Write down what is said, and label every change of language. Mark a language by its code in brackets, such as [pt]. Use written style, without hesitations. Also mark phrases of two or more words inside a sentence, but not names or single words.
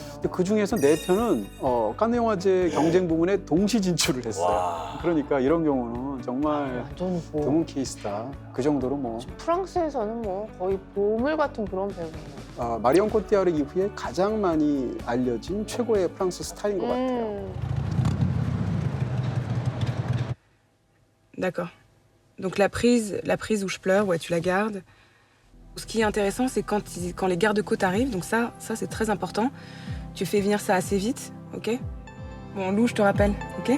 [ko] 그 중에서 4편은 칸네 영화제 경쟁 부문에 동시 진출을 했어요. 그러니까 이런 경우는 정말 완전 뭐 드문 케이스다. 그 정도로 뭐 프랑스에서는 뭐 거의 보물 같은 그런 배우네요. 마리온 코티아르 이후에 가장 많이 알려진 최고의 프랑스 스타인 것 같아요. [fr] D'accord. Donc la prise où je pleure, ouais, tu la gardes. Ce qui est intéressant, c'est quand les gardes-côtes arrivent, donc ça c'est très important. Tu fais venir ça assez vite, ok? Bon, Lou, je te rappelle, ok?